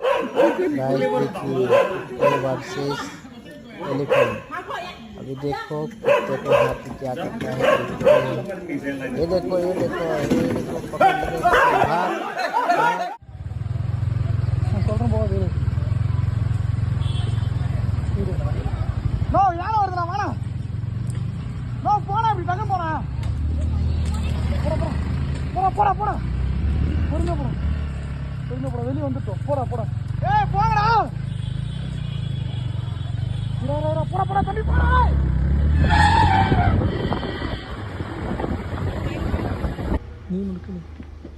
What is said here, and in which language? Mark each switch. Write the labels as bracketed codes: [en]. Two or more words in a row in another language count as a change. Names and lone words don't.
[en] Versus elephant. [hi] अभी देखो कुत्ते को हाथी क्या करता है, ये देखो ये देखो ये देखो पकड़ लेंगे, भाग [ta] நோ யாரும் வருதுடா வாடா நோ போடா அப்படி பக்கம் போடா போடா போடா போடா போடா பொறுங்க போடா பொறுங்க போடா வெளியே வந்துட்டோம் போடா போடா ஏய் போங்கடா போடா போடா போடா தம்பி போடா நீ முடுக்கு